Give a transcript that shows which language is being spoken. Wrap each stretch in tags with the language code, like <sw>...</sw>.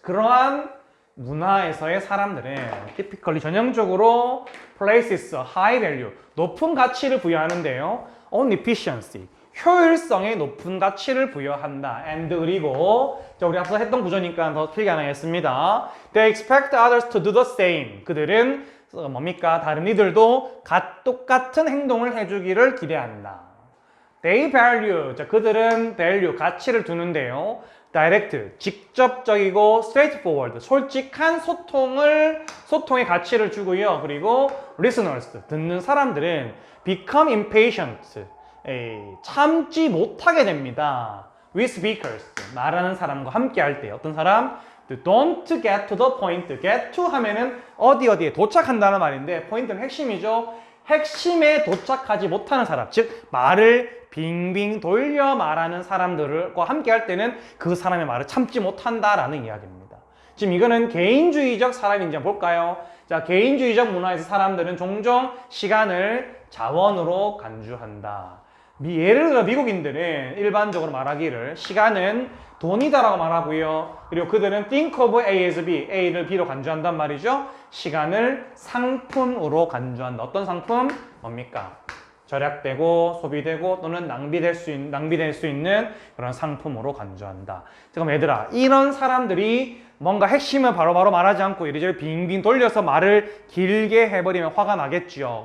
<ko>그러한 문화에서의 사람들은 typically 전형적으로</ko> <en>places high value.</en> <ko>높은 가치를 부여하는데요.</ko> <en>on efficiency.</en> <ko>효율성에 높은 가치를 부여한다.</ko> <en>and</en> <ko>그리고 자, 우리 앞서 했던 구조니까 더 틀리게 안 하겠습니다.</ko> <en>They expect others to do the same.</en> <ko>그들은 뭡니까? 다른 이들도 똑같은 행동을 해주기를 기대한다.</ko> <en>They value.</en> <ko>자, 그들은 value, 가치를 두는데요. Direct, 직접적이고 straightforward, 솔직한 소통의 가치를 주고요. 그리고 listeners, 듣는 사람들은</ko> <en>become impatient,</en> <ko>참지 못하게 됩니다.</ko> <en>with speakers,</en> <ko>말하는 사람과 함께 할 때 어떤 사람?</ko> <en>Don't get to the point.</en> <ko>get to 하면은 어디에 도착한다는 말인데 포인트는 핵심이죠. 핵심에 도착하지 못하는 사람, 즉 말을 빙빙 돌려 말하는 사람들과 함께 할 때는 그 사람의 말을 참지 못한다라는 이야기입니다. 지금 이거는 개인주의적 사람인지 한번 볼까요? 자, 개인주의적 문화에서 사람들은 종종 시간을 자원으로 간주한다. 예를 들어 미국인들은 일반적으로 말하기를 시간은 돈이다라고 말하고요. 그리고 그들은</ko> <en>think of A as B,</en> <ko>A를 B로 간주한단 말이죠. 시간을 상품으로 간주한다. 어떤 상품? 뭡니까? 절약되고 소비되고 또는 낭비될 수 있는 그런 상품으로 간주한다. 그럼 얘들아, 이런 사람들이 뭔가 핵심을 바로바로 말하지 않고 이리저리 빙빙 돌려서 말을 길게 해버리면 화가 나겠죠.</ko>